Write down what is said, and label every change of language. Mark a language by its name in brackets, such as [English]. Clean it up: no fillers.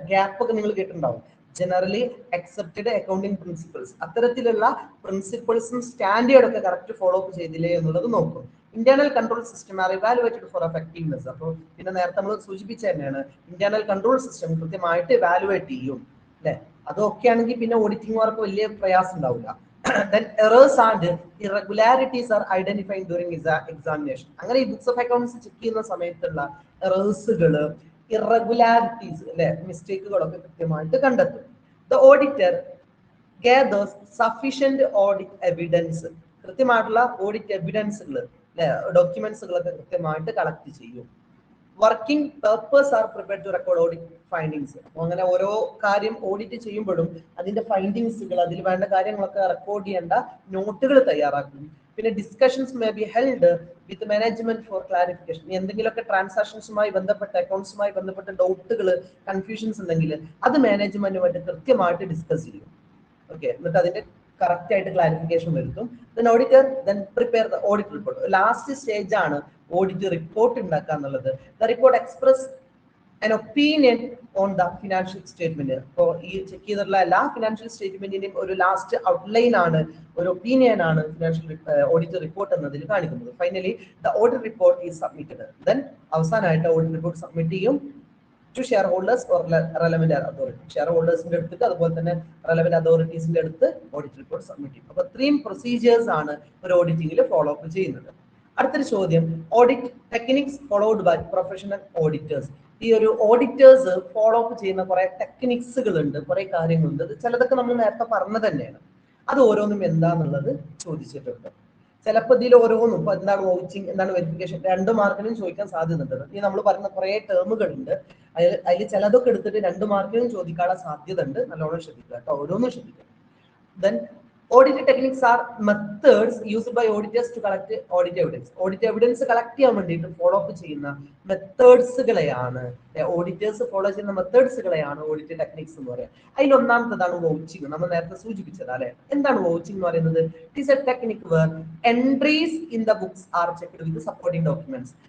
[Malayalam] Gap ഒക്കെ നിങ്ങൾ കേട്ടിട്ടുണ്ടാവും. ജനറലി അക്സെപ്റ്റഡ് അക്കൗണ്ടിങ് പ്രിൻസിപ്പിൾസ്, അത്തരത്തിലുള്ള പ്രിൻസിപ്പിൾസും സ്റ്റാൻഡേർഡ് ഒക്കെ കറക്റ്റ് ഫോളോ അപ്പ് ചെയ്തില്ലേ എന്നുള്ളത് നോക്കും. [English] Internal control system are evaluated for effectiveness. [Malayalam] അപ്പോൾ പിന്നെ നേരത്തെ നമ്മൾ സൂചിപ്പിച്ച തന്നെയാണ്, ഇന്റേണൽ കൺട്രോൾ സിസ്റ്റം കൃത്യമായിട്ട് ഇവാലുവേറ്റ് ചെയ്യും. അല്ലെ? അതൊക്കെ ആണെങ്കിൽ പിന്നെ ഓഡിറ്റിംഗ് വർക്ക് വലിയ പ്രയാസം ഉണ്ടാവില്ല. [English] Then errors and irregularities are identified during examination. [Malayalam] അങ്ങനെ ഈ ബുക്സ് ഓഫ് അക്കൗണ്ട്സ് ചെക്ക് ചെയ്യുന്ന സമയത്തുള്ള എറേഴ്സുകള്, ഇറഗുലാരിറ്റീസ് അല്ലെ, മിസ്റ്റേക്കുകളൊക്കെ കൃത്യമായിട്ട് കണ്ടെത്തും. [English] The auditor gathers sufficient audit evidence. [Malayalam] കൃത്യമായിട്ടുള്ള ഓഡിറ്റ് എവിഡൻസുകൾ അല്ലെ, ഡോക്യുമെന്റ്സുകളൊക്കെ കൃത്യമായിട്ട് കളക്ട് ചെയ്യും. [English] Working papers are prepared to record audit findings. [Malayalam] അപ്പോൾ അങ്ങനെ ഓരോ കാര്യം ഓഡിറ്റ് ചെയ്യുമ്പോഴും അതിന്റെ ഫൈൻഡിങ്സുകൾ, അതിൽ വേണ്ട കാര്യങ്ങളൊക്കെ റെക്കോർഡ് ചെയ്യേണ്ട നോട്ടുകൾ തയ്യാറാക്കും. പിന്നെ [English] Discussions may be held with management for clarification. [Malayalam] എന്തെങ്കിലുമൊക്കെ ട്രാൻസാക്ഷൻസുമായി ബന്ധപ്പെട്ട, അക്കൗണ്ട്സുമായി ബന്ധപ്പെട്ട ഡൗട്ടുകൾ, കൺഫ്യൂഷൻസ് ഉണ്ടെങ്കിൽ അത് മാനേജ്മെന്റുമായിട്ട് കൃത്യമായിട്ട് ഡിസ്കസ് ചെയ്യും. ഓക്കെ, എന്നിട്ട് അതിന്റെ കറക്റ്റ് ആയിട്ട് ക്ലാരിഫിക്കേഷൻ വരുത്തും. [English] Auditor prepare the audit report. [Malayalam] Last stage ആണ് ഓഡിറ്റ് റിപ്പോർട്ട് ഉണ്ടാക്കുക എന്നുള്ളത്. [English] The report express an opinion on the financial statement. [Malayalam] അപ്പോൾ ഈ ചെക്ക് ചെയ്തിട്ടുള്ള എല്ലാ ഫിനാൻഷ്യൽ സ്റ്റേറ്റ്മെന്റിന്റെയും ഒരു ലാസ്റ്റ് ഔട്ട്ലൈൻ ആണ്, ഒരു ഒപ്പീനിയൻ ആണ് ഫിനാൻഷ്യൽ ഓഡിറ്റ് റിപ്പോർട്ട് എന്നതിൽ കാണിക്കുന്നത്. [English] Finally the audit report is submitted. Then [Malayalam] അവസാനമായിട്ട് ഓഡിറ്റ് റിപ്പോർട്ട് സബ്മിറ്റ് ചെയ്യും [English] To shareholders or relevant authority. [Malayalam] Share ഹോൾഡേഴ്സിന്റെ അടുത്ത്, അതുപോലെ തന്നെ റെലവന്റ് അതോറിറ്റീസിന്റെ അടുത്ത് ഓഡിറ്റ് റിപ്പോർട്ട് സബ്മിറ്റ് ചെയ്യും. അപ്പൊ ഇത്രയും പ്രൊസീജിയേഴ്സ് ആണ് ഒരു ഓഡിറ്റിംഗിൽ ഫോളോ അപ്പ് ചെയ്യുന്നത്. അടുത്തൊരു ചോദ്യം, [English] Audit techniques followed by professional auditors. [Malayalam] ഈ ഒരു ഓഡിറ്റേഴ്സ് ഫോളോ അപ്പ് ചെയ്യുന്ന കുറെ ടെക്നിക്സുകൾ ഉണ്ട്, കുറെ കാര്യങ്ങളുണ്ട്. ചിലതൊക്കെ നമ്മൾ നേരത്തെ പറഞ്ഞ തന്നെയാണ്. അത് ഓരോന്നും എന്താന്നുള്ളത് ചോദിച്ചിട്ടുണ്ട്. ചിലപ്പോൾ ഇതിൽ ഓരോന്നും ഇപ്പൊ എന്താണ് വൗച്ചിങ്, എന്താണ് വെരിഫിക്കേഷൻ, 2 മാർക്കിനും ചോദിക്കാൻ സാധ്യതയുണ്ട്. ഈ നമ്മൾ പറയുന്ന കുറെ ടേമുകളുണ്ട്, അതിൽ ചിലതൊക്കെ എടുത്തിട്ട് 2 മാർക്കിനും ചോദിക്കാനുള്ള സാധ്യത ഉണ്ട്. നല്ലോണം ശ്രദ്ധിക്കുക കേട്ടോ, ഓരോന്നും ശ്രദ്ധിക്കുക. [English] Then audit techniques are methods used by auditors to collect audit evidence. [Malayalam] Audit evidence collect ചെയ്യാൻ വേണ്ടിയിട്ട് ഫോളോ അപ്പ് ചെയ്യുന്ന മെത്തേഡ്സുകളെയാണ്, ഓഡിറ്റേഴ്സ് ഫോളോ ചെയ്യുന്ന മെത്തേഡ്സുകളെയാണ് ഓഡിറ്റ് ടെക്നിക്സ് എന്ന് പറയുന്നത്. അതിൽ ഒന്നാമത്തേതാണ് വൗച്ചിങ്. നമ്മൾ നേരത്തെ സൂചിപ്പിച്ചത് അല്ലെ. എന്താണ് വൗച്ചിങ് എന്ന് പറയുന്നത്? [English] It is a technique where entries in the books are checked with supporting documents.